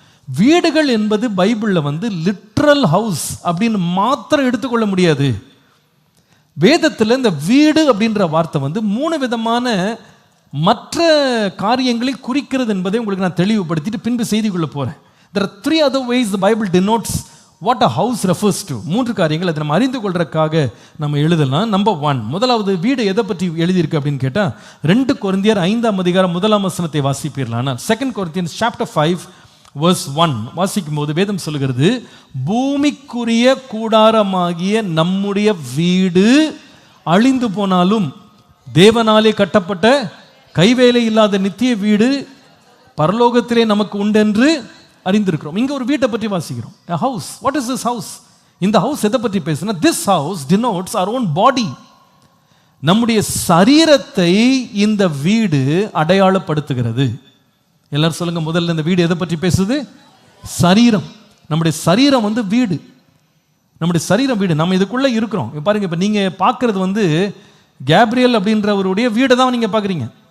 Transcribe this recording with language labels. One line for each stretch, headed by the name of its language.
Tamil: வீடுகள் என்பது பைபிளில் வந்து லிட்ரல் ஹவுஸ் அப்படின்னு மாத்திரம் எடுத்துக்கொள்ள முடியாது. வேதத்தில் இந்த வீடு அப்படின்ற வார்த்தை வந்து 3 விதமான மற்ற காரியங்களை குறிக்கிறது என்பதை உங்களுக்கு நான் தெளிவுபடுத்திட்டு பின்பு செய்திக்குள்ள போகிறேன்.
English: There are 3 other ways the Bible denotes what a house refers to.
Tamil: 3 காரியங்கள் அதை நம்ம அறிந்து கொள்றதுக்காக நம்ம எழுதலாம். நம்பர் 1, முதலாவது வீடு எதை பற்றி எழுதியிருக்கு அப்படின்னு கேட்டால் 2 கொரிந்தியர் 5ஆம் அதிகாரம் 1ஆம் வசனத்தை வாசிப்பீர்களானா,
English: 2 Corinthians chapter 5 verse 1
Tamil: வாசிக்கும் போது வேதம் சொல்லுகிறது, பூமிக்குரிய கூடாரமாகிய நம்முடைய வீடு அழிந்து போனாலும் தேவனாலே கட்டப்பட்ட கைவேலை இல்லாத நித்திய வீடு பரலோகத்திலே நமக்கு உண்டென்று அறிந்திருக்கிறோம். இங்க ஒரு வீட்டை பற்றி வாசிக்கிறோம்.
English: a house. What is this house?
Tamil: இந்த ஹவுஸ் எதை பற்றி பேசுனா,
English: this house denotes our own body.
Tamil: நம்முடைய சரீரத்தை இந்த வீடு அடையாளப்படுத்துகிறது. எல்லாரும் சொல்லுங்க, முதல்ல இந்த வீடு எதை பற்றி பேசுது? சரீரம். நம்முடைய சரீரம் வந்து வீடு, நம்முடைய சரீரம் வீடு. நம்ம இதுக்குள்ள இருக்கிறோம். பாருங்க, இப்போ நீங்க பார்க்கறது வந்து கேப்ரியல் அப்படின்றவருடைய வீடை தான் நீங்க பார்க்குறீங்க.